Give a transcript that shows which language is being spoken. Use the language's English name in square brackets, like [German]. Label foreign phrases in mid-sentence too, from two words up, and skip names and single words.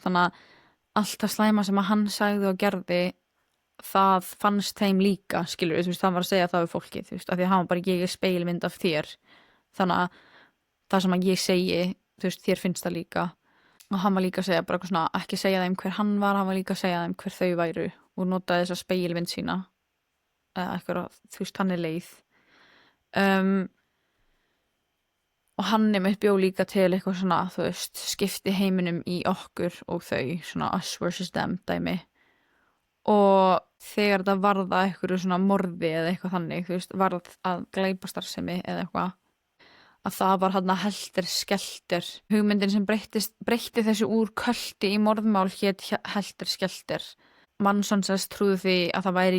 [Icelandic] Þannig að allt það slæma sem að hann sagði og gerði það fannst þeim líka, skilur þú veist, hann var að segja það við fólki, þú veist, af því að hann var bara ég er spegilmynd af þér þannig að það sem að ég segi þú veist, þér finnst það líka og hann var líka að segja bara eitthvað svona, ekki segja þeim hver hann var, hann var líka að segja þeim hver þau væru og notaði þessa spegilmynd sína eða eitthvað, þú veist, hann er leið og hann einmitt bjó líka til eitthvað svona, þú veist, skipti heiminum í okkur og þau, svona [English] us versus them [Icelandic] dæmi og þegar það varða eitthvað svona morði eða eitthvað þannig, þú veist, varð að glæpastarfsemi eða eitthvað að það var hann að [English] helter skelter [Icelandic] hugmyndin sem breytti þessu úr költi í morðmál hét [English] helter skelter [Icelandic] Manson sérst trúði því að það væri